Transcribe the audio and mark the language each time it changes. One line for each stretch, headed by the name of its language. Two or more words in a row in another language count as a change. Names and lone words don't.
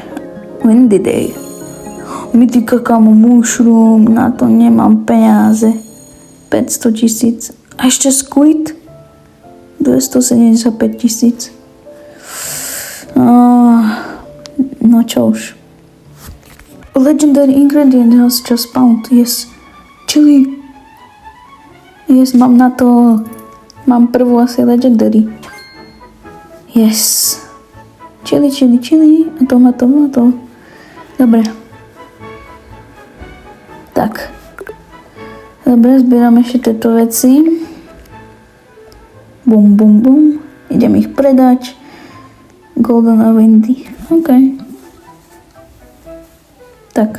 English: Windy Day.
Slovak: Mythika, kamo, mushroom, na to nemám peniaze. 500 000. A ešte Squid? 275 000. No čo už.
English: Legendary ingredient has just found. Yes. Chili. Yes,
Slovak: mám na to. Mám prvú asi legendary. Yes. Chili. A tomato. Dobre. Tak. Dobre, zbieram ešte tieto veci. Bum. Idem ich predať. Golden a Windy. OK. Tak.